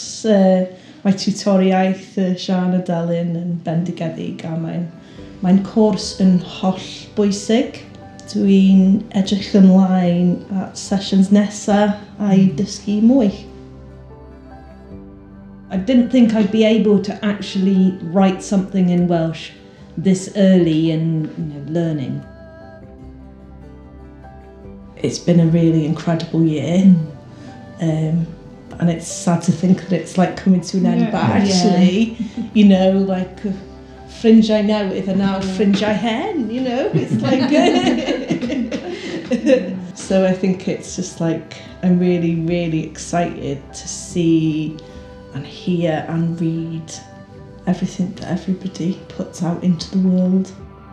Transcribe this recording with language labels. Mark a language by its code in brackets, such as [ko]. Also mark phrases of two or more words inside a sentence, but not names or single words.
[cy] Mae tiwtoriaeth Siân a Delyn yn bendigedig a mae'n cwrs yn holl bwysig. Dwi'n edrych ymlaen at sessions nesa a'i dysgu mwy. [en] I didn't think I'd be able to actually write something in Welsh this early in learning. It's been a really incredible year, and it's sad to think that it's like coming to an end, but actually, like [cy] ffrindiau newydd [en] and now [cy] ffrindiau hen, [en] it's like so I think it's just like I'm really, really excited to see and hear and read everything that everybody puts out into the world.